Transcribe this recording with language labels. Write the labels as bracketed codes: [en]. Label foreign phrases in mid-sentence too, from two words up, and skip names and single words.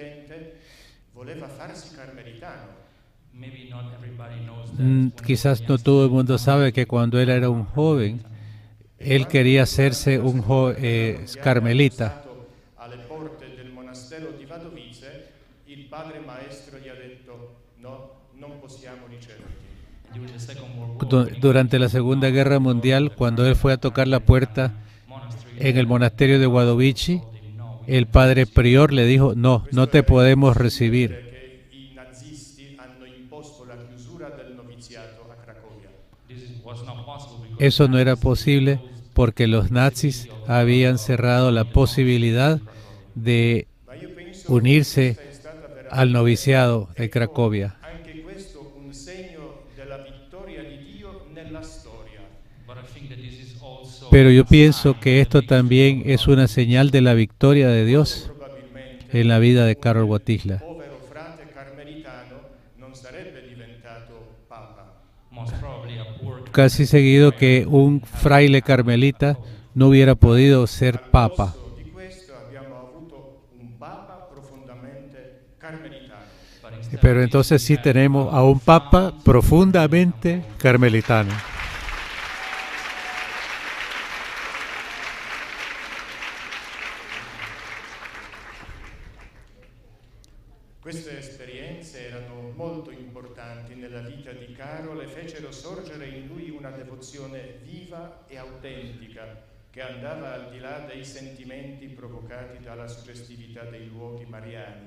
[es] Quizás no todo el mundo sabe que cuando él era un joven, él quería hacerse un carmelita. [it] no, non possiamo riceverti. [es] Durante la Segunda Guerra Mundial, cuando él fue a tocar la puerta en el monasterio de Wadowici, el padre prior le dijo, no, no te podemos recibir. [it] Che i nazisti hanno imposto la chiusura del noviziato a Cracovia. [es] Eso no era posible porque los nazis habían cerrado la posibilidad de [it] Ma io penso [es] unirse [it] che questa è stata veramente [es] al noviciado de Cracovia. [it] anche questo un segno della vittoria di Dio nella storia. [es] Pero yo pienso que esto también es una señal de la victoria de Dios [it] Probabilmente [es] en la vida de Karol Wojtyła. [it] povero frate carmelitano non sarebbe diventato papa. [es] Casi seguido que un fraile carmelita no hubiera podido ser papa. [it] Al posto di questo abbiamo avuto un papa profondamente carmelitano. [es] Pero entonces sí tenemos a un papa profundamente carmelitano. [it] Queste esperienze erano molto importanti nella vita di Karol e fecero sorgere in lui una devozione viva e autentica che andava al di là dei sentimenti provocati dalla suggestività dei luoghi mariani.